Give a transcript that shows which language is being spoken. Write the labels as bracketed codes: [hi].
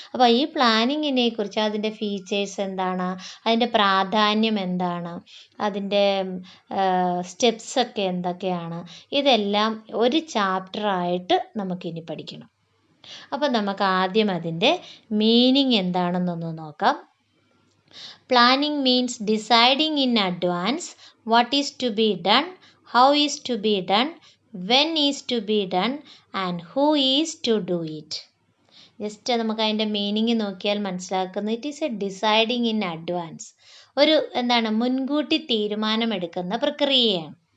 [ml] അപ്പോൾ ഈ പ്ലാനിങ്ങിനെ കുറിച്ച്, അതിൻ്റെ ഫീച്ചേഴ്സ് എന്താണ്, അതിൻ്റെ പ്രാധാന്യം എന്താണ്, അതിൻ്റെ സ്റ്റെപ്സൊക്കെ എന്തൊക്കെയാണ്, ഇതെല്ലാം ഒരു ചാപ്റ്ററായിട്ട് നമുക്കിനി പഠിക്കണം. അപ്പോൾ നമുക്ക് ആദ്യം അതിൻ്റെ മീനിങ് എന്താണെന്നൊന്ന് നോക്കാം. [en] Planning means deciding in advance what is to be done, how is to be done, when is to be done, and who is to do it. [ml] Just നമുക്ക് അതിൻ്റെ മീനിങ് നോക്കിയാൽ മനസ്സിലാക്കുന്നത്, [en] It is a deciding in advance. [ml] ഒരു മുൻകൂട്ടി തീരുമാനമെടുക്കുന്ന പ്രക്രിയയാണ്.